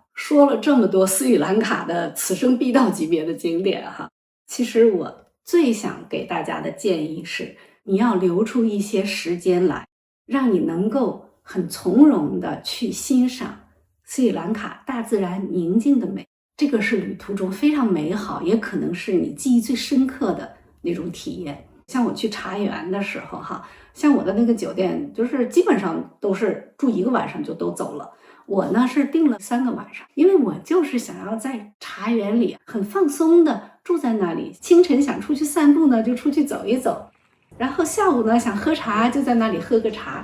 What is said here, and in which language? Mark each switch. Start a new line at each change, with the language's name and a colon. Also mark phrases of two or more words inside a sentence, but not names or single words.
Chinese: 說了這麼多斯里蘭卡的此生必到級別的景點哈，其實我最想給大家的建議是，你要留出一些時間來，讓你能夠很從容的去欣賞斯里蘭卡大自然寧靜的美。這個是旅途中非常美好，也可能是你記憶最深刻的那種體驗。像我去茶園的時候哈，像我的那個酒店就是基本上都是住1個晚上就都走了。我呢是訂了3個晚上，因為我就是想要在茶園裡很放鬆的住在那裡，清晨想出去散步呢就出去走一走，然後下午呢想喝茶就在那裡喝個茶。